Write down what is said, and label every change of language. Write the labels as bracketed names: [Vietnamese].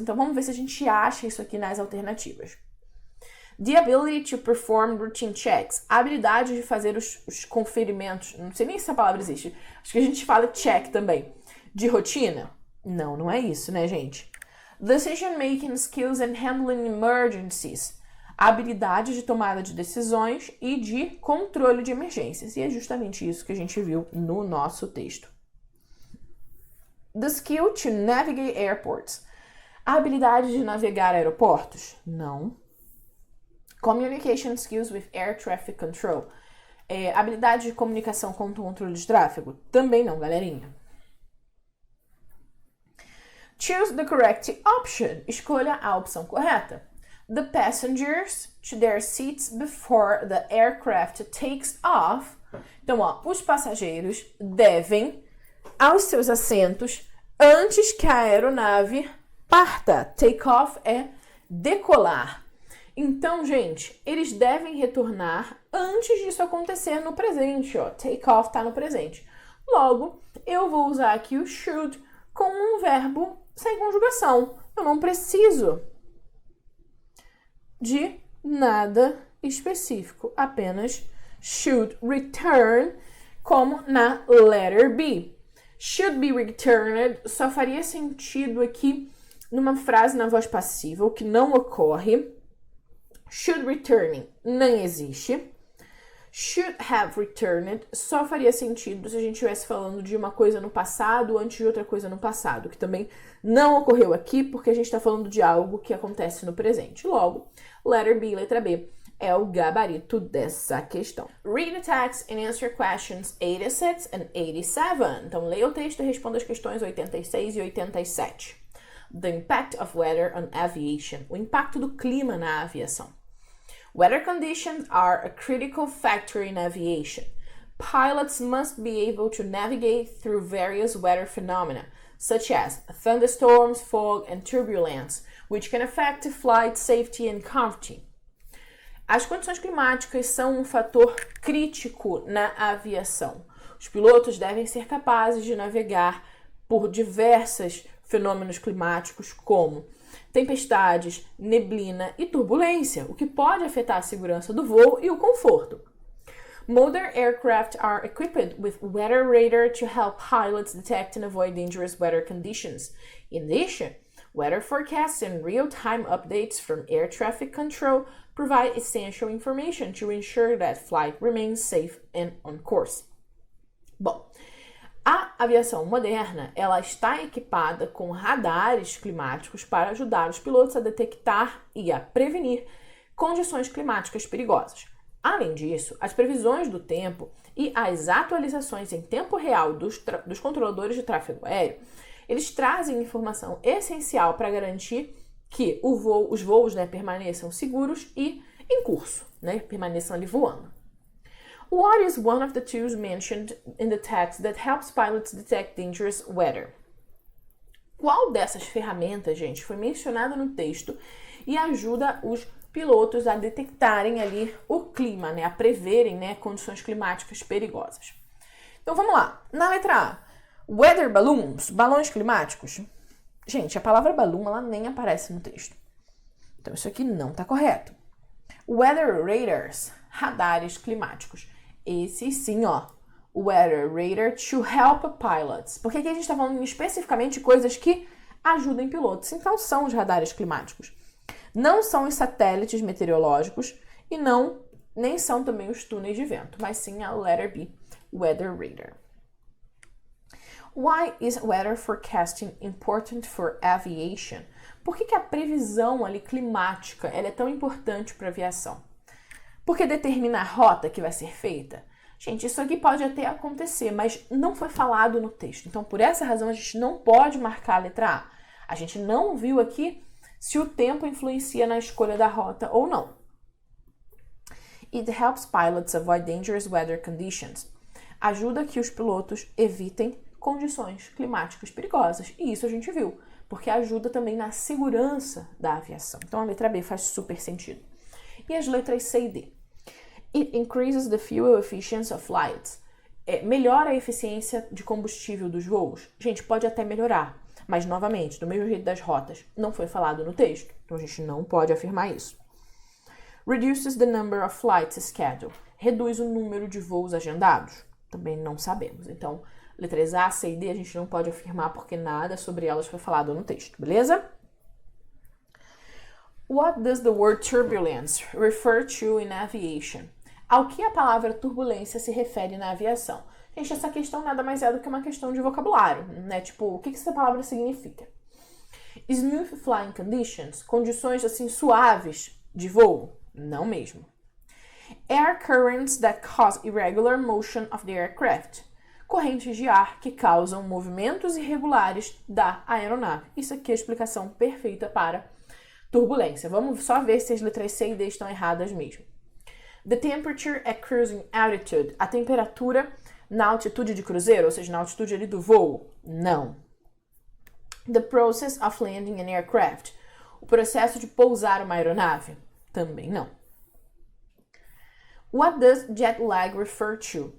[Portuguese] Então, vamos ver se a gente acha isso aqui nas alternativas. [English] The ability to perform routine checks. [Portuguese] A habilidade de fazer os conferimentos. Não sei nem se essa palavra existe. Acho que a gente fala check também. De rotina? Não, não é isso, né, gente? [English] Decision-making skills and handling emergencies. [Portuguese] A habilidade de tomada de decisões e de controle de emergências. E é justamente isso que a gente viu no nosso texto. [English] The skill to navigate airports. [Portuguese] A habilidade de navegar aeroportos? Não. [English] Communication skills with air traffic control. [Portuguese] Habilidade de comunicação com o controle de tráfego? Também não, galerinha. [English] Choose the correct option. [Portuguese] Escolha a opção correta. [English] The passengers to their seats before the aircraft takes off. [Portuguese] Então, os passageiros devem aos seus assentos antes que a aeronave parta. Take off é decolar. Então, gente, eles devem retornar antes disso acontecer no presente. Take off está no presente. Logo, eu vou usar aqui o should com um verbo sem conjugação. Eu não preciso de nada específico, apenas should return, como na letter B. Should be returned só faria sentido aqui numa frase na voz passiva, o que não ocorre. Should returning nem existe. Should have returned só faria sentido se a gente estivesse falando de uma coisa no passado antes de outra coisa no passado, que também não ocorreu aqui porque a gente está falando de algo que acontece no presente. Logo, letter B, letra B, é o gabarito dessa questão. [English] Read the text and answer questions 86 and 87. [Portuguese] Então, leia o texto e responda as questões 86 e 87. [English] The impact of weather on aviation. [Portuguese] O impacto do clima na aviação. [English] Weather conditions are a critical factor in aviation. Pilots must be able to navigate through various weather phenomena, such as thunderstorms, fog, and turbulence, which can affect flight safety and comfort. [Portuguese] As condições climáticas são um fator crítico na aviação. Os pilotos devem ser capazes de navegar por diversos fenômenos climáticos como tempestades, neblina e turbulência, o que pode afetar a segurança do voo e o conforto. [English] Modern aircraft are equipped with weather radar to help pilots detect and avoid dangerous weather conditions. In addition, weather forecasts and real-time updates from air traffic control provide essential information to ensure that flight remains safe and on course. [Portuguese] Bom, a aviação moderna, ela está equipada com radares climáticos para ajudar os pilotos a detectar e a prevenir condições climáticas perigosas. Além disso, as previsões do tempo e as atualizações em tempo real dos controladores de tráfego aéreo, eles trazem informação essencial para garantir que os voos, permaneçam seguros e em curso, permaneçam ali voando. [English] What is one of the tools mentioned in the text that helps pilots detect dangerous weather? [Portuguese] Qual dessas ferramentas, gente, foi mencionada no texto e ajuda os pilotos a detectarem ali o clima, a preverem, condições climáticas perigosas? Então, vamos lá. Na letra A, weather balloons, balões climáticos. Gente, a palavra balloon, ela nem aparece no texto. Então, isso aqui não está correto. [English] Weather radars, [Portuguese] radares climáticos. Esse sim, [English] Weather radar to help pilots. [Portuguese] Porque aqui a gente está falando especificamente de coisas que ajudem pilotos. Então, são os radares climáticos. Não são os satélites meteorológicos e nem são também os túneis de vento, mas sim a letter B, weather radar. [English] Why is weather forecasting important for aviation? [Portuguese] Por que a previsão ali climática ela é tão importante para a aviação? Porque determina a rota que vai ser feita? Gente, isso aqui pode até acontecer, mas não foi falado no texto. Então, por essa razão, a gente não pode marcar a letra A. A gente não viu aqui se o tempo influencia na escolha da rota ou não. [English] It helps pilots avoid dangerous weather conditions. [Portuguese] Ajuda que os pilotos evitem condições climáticas perigosas. E isso a gente viu, porque ajuda também na segurança da aviação. Então, a letra B faz super sentido. E as letras C e D. [English] It increases the fuel efficiency of flights. [Portuguese] melhora a eficiência de combustível dos voos? Gente, pode até melhorar. Mas, novamente, do mesmo jeito das rotas, não foi falado no texto. Então, a gente não pode afirmar isso. [English] Reduces the number of flights scheduled. [Portuguese] Reduz o número de voos agendados? Também não sabemos. Então, letras A, C e D a gente não pode afirmar porque nada sobre elas foi falado no texto, beleza? [English] What does the word turbulence refer to in aviation? [Portuguese] Ao que a palavra turbulência se refere na aviação? Gente, essa questão nada mais é do que uma questão de vocabulário, né? Tipo, o que essa palavra significa? [English] Smooth flying conditions, [Portuguese] condições assim suaves de voo? Não mesmo. [English] Air currents that cause irregular motion of the aircraft. [Portuguese] Correntes de ar que causam movimentos irregulares da aeronave. Isso aqui é a explicação perfeita para turbulência. Vamos só ver se as letras C e D estão erradas mesmo. [English] The temperature at cruising altitude. [Portuguese] A temperatura na altitude de cruzeiro, ou seja, na altitude ali do voo? Não. [English] The process of landing an aircraft. [Portuguese] O processo de pousar uma aeronave? Também não. [English] What does jet lag refer to?